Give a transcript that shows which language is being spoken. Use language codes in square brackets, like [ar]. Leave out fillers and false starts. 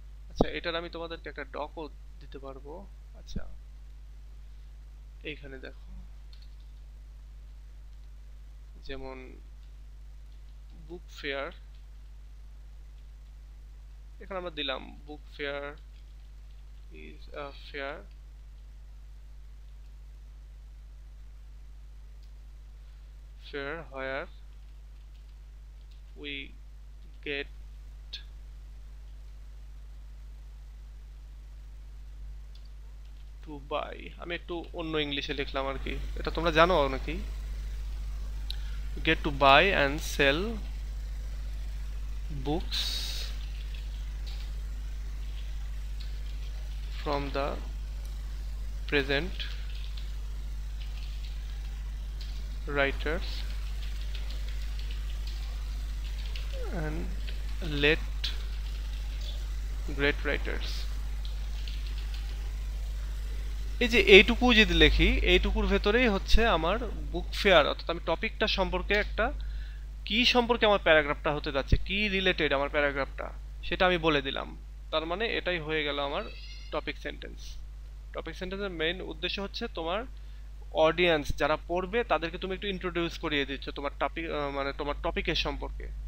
[bn] আচ্ছা, এটার আমি তোমাদেরকে একটা ডকও দিতে পারবো। আচ্ছা, এইখানে দেখো, যেমন [en] book fair, এখানে আমরা দিলাম book fair is a fair where we get to buy, [bn] আমি একটু অন্য ইংলিশে লিখলাম আর কি, এটা তোমরা জানো নাকি, [en] get to buy and sell books from the present writers and let great writers। [bn] এই যে এইটুকু যদি লিখি, এইটুকুর ভেতরেই হচ্ছে আমার বুক ফেয়ার, অর্থাৎ আমি টপিকটা সম্পর্কে একটা কি সম্পর্কে আমার প্যারাগ্রাফটা হতে যাচ্ছে, কি রিলেটেড আমার প্যারাগ্রাফটা, সেটা আমি বলে দিলাম। তার মানে এটাই হয়ে গেল আমার টপিক সেন্টেন্স। টপিক সেন্টেন্সের মেইন উদ্দেশ্য হচ্ছে তোমার অডিয়েন্স যারা পড়বে তাদেরকে তুমি একটু ইন্ট্রোডিউস করিয়ে দিচ্ছ তোমার টপিক, মানে তোমার টপিকের সম্পর্কে।